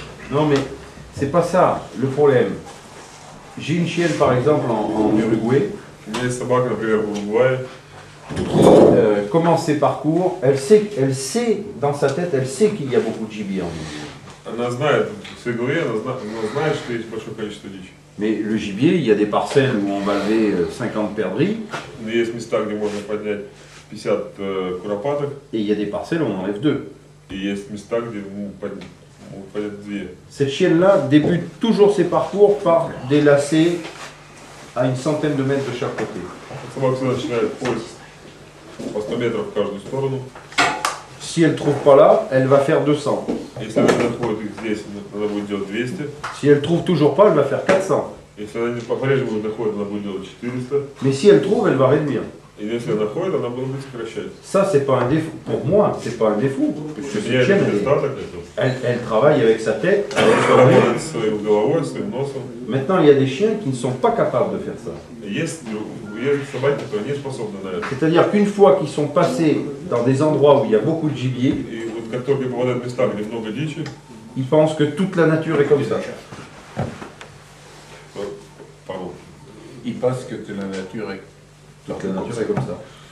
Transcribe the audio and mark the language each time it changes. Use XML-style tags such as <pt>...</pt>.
<fr>Non mais c'est pas ça le problème. J'ai une chienne par exemple en Uruguay.</fr> <ru>У меня есть собака, например, в Уругвае.</ru> <fr>Commence ses parcours, elle sait dans sa tête, elle sait qu'il y a beaucoup de gibier en Uruguay.</fr> <ru>Она знает, в своей голове, она знает, что есть большое количество дичи.</ru> <fr>Mais le gibier, il y a des parcelles où on va lever 50 perdrix.</fr> <ru>Но есть места, где можно поднять 50 куропаток.</ru> <fr>Et il y a des parcelles où on enlève 2.</fr> <ru>И есть места, где могут поднять 2.</ru> <fr>Cette chienne-là débute toujours ses parcours par des lacets à une centaine de mètres de chaque côté.</fr> <ru>Собака всегда начинает поиск по 100 метров в каждую сторону.</ru> <fr>Si elle ne trouve pas là, elle va faire 200.</fr> <ru>Если она находит их здесь, она будет делать 200.</ru> <fr>Si elle ne trouve toujours pas, elle va faire 400.</fr> <ru>Если она по-прежнему не находит, она будет делать 400.</ru> <fr>Mais si elle trouve, elle va réduire.</fr> <ru>И если она находит, она будет сокращать.</ru> <fr>Ça, c'est pas un défaut. Pour moi, c'est pas un défaut. Parce que cette chienne, elle travaille avec sa tête, avec son nez.</fr> <ru>Своей головой, своим носом.</ru> <fr>Maintenant, il y a des chiens qui ne sont pas capables de faire ça.</fr> <ru>Есть собаки, которые не способны на это.</ru> <fr>C'est-à-dire qu'une fois qu'ils sont passés dans des endroits où il y a beaucoup de gibier,</fr> <ru>И вот как только попадают в места, где много дичи,</ru> <fr>ils pensent que toute la nature est comme ça. Pardon. Ils pensent que la nature est... Toute la nature est comme ça.</fr>